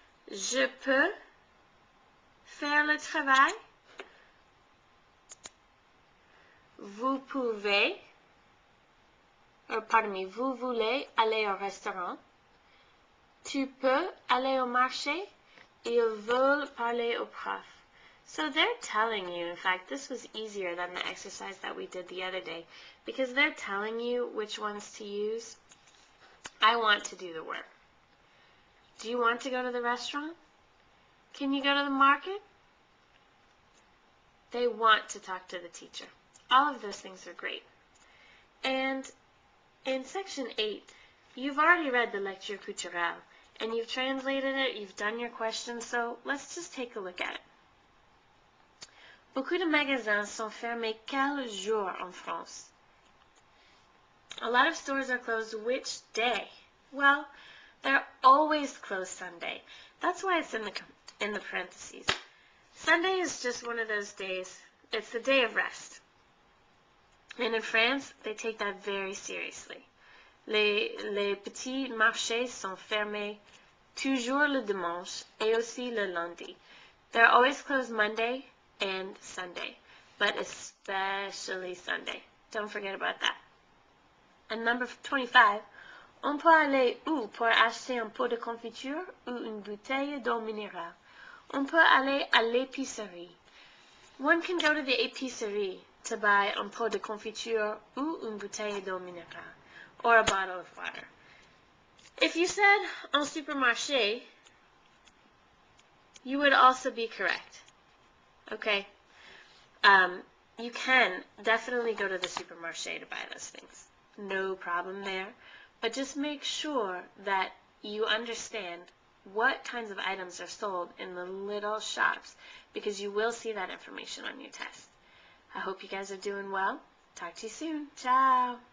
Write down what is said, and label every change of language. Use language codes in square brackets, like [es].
[fr] Je peux faire le travail. Vous pouvez, vous voulez aller au restaurant. Tu peux aller au marché. Ils veulent parler au prof. [en] So they're telling you, in fact, this was easier than the exercise that we did the other day, because they're telling you which ones to use. I want to do the work. Do you want to go to the restaurant? Can you go to the market? They want to talk to the teacher. All of those things are great. And in section 8, you've already read the lecture culturelle, and you've translated it, you've done your questions, so let's just take a look at it. [fr] Beaucoup de magasins sont fermés quel jour en France? [en] A lot of stores are closed which day? Well, they're always closed Sunday. That's why it's in the parentheses. Sunday is just one of those days. It's the day of rest. And in France, they take that very seriously. [fr] Les petits marchés sont fermés toujours le dimanche et aussi le lundi. [en] They're always closed Monday and Sunday, but especially Sunday. Don't forget about that. And number 25, [fr] on peut aller où pour acheter un pot de confiture ou une bouteille d'eau minérale? On peut aller à l'épicerie. [en] One can go to the épicerie to buy [fr] un pot de confiture ou une bouteille d'eau minérale, [en] or a bottle of water. If you said en supermarché, you would also be correct. Okay? You can definitely go to the supermarché to buy those things. No problem there. But just make sure that you understand what kinds of items are sold in the little shops, because you will see that information on your test. I hope you guys are doing well. Talk to you soon. Ciao.